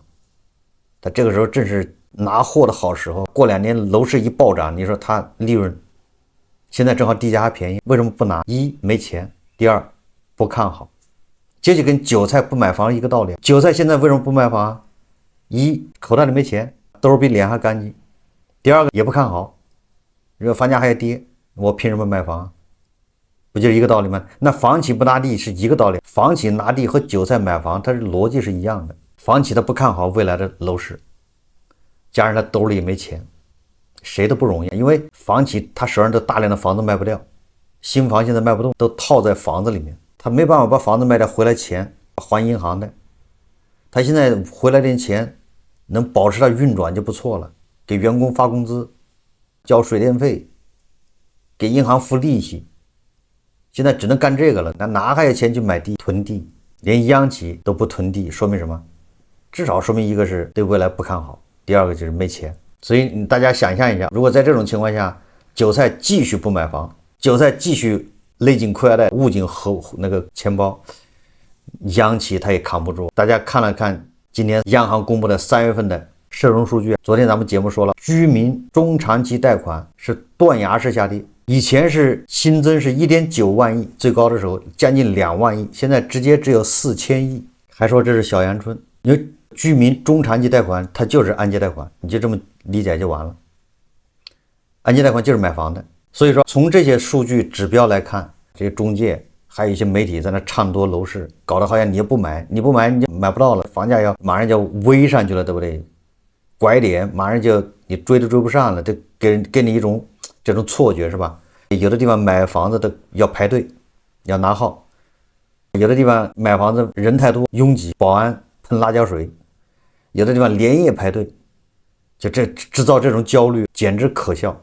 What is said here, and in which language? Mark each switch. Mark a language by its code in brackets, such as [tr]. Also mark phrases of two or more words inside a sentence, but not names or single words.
[zh] 他這個時候正是拿貨的好時候，過2年樓市一暴漲，你說他利潤現在正好地價還便宜，為什麼不拿？一沒錢，第二不看好。這就跟韭菜不買房一個道理。韭菜現在為什麼不買房啊？一口袋裡沒錢，兜比臉還乾淨； 第二個也不看好，如果房價還要跌，我憑什麼買房？ 不就是一個道理嗎？那房企不拿地是一個道理，房企拿地和韭菜買房，它是邏輯是一樣的。房企他不看好未來的樓市，加上他兜裡也沒錢，誰都不容易。因為房企他手上都大量的房子賣不掉，新房現在賣不动，都套在房子裡面，他沒辦法把房子賣掉回來錢還銀行的。他現在回來點錢，能保持他運轉就不錯了，給員工發工資，交水電費，給銀行付利息。現在只能幹這個了，那哪還有錢去買地囤地？連央企都不囤地，說明什麼？至少說明一個是對未來不看好，第二個就是沒錢。所以大家想象一下，如果在這種情況下，韭菜繼續不買房，韭菜繼續勒緊褲腰帶，捂緊那個錢包，央企它也扛不住。大家看了看今天央行公布的3月份的社融数据，昨天咱們節目說了，居民中長期貸款是斷崖式下跌，以前是新增是 1.9 万億，最高的时候将近2万亿，現在直接只有4000亿，還說這是小阳春。因為居民中长期貸款它就是按揭貸款，你就這麼理解就完了。按揭貸款就是買房的，所以说从这些数据指标来看，这些中介还有一些媒体在那唱多楼市，搞得好像你不买你就买不到了，房價要馬上就微上去了，對不對？拐點馬上就你追都追不上了，這給你一種這種錯覺是吧？有的地方買房子的要排隊，要拿號，有的地方買房子人太多擁擠，保安噴辣椒水，有的地方連夜排隊，就這製造這種焦慮簡直可笑。